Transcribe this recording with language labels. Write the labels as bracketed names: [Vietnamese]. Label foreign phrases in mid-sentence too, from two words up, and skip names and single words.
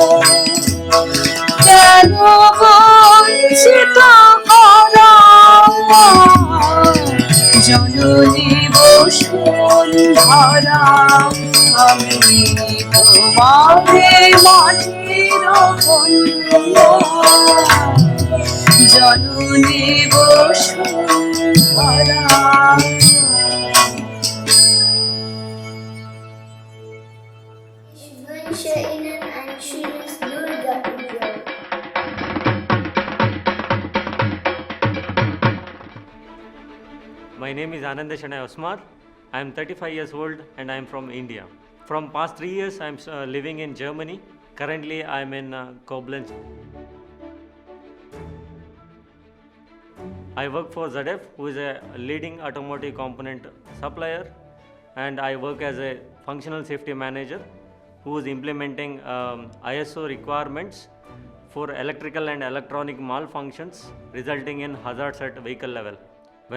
[Bangla] কেন বঞ্চিত করা জননী বসুন্ধরা আমি তোমারে মাটির কন্যা জননী বসুন্ধরা [German] wünsche Ihnen ein schönes Durga-Video. [English] My name is Ananda Shanay Osmar. I am 35 years old and I am from India. From past 3 years I am living in Germany. Currently I am in Koblenz. I work for ZF, who is a leading automotive component supplier, and I work as a functional safety manager who is implementing ISO requirements for electrical and electronic malfunctions resulting in hazards at vehicle level.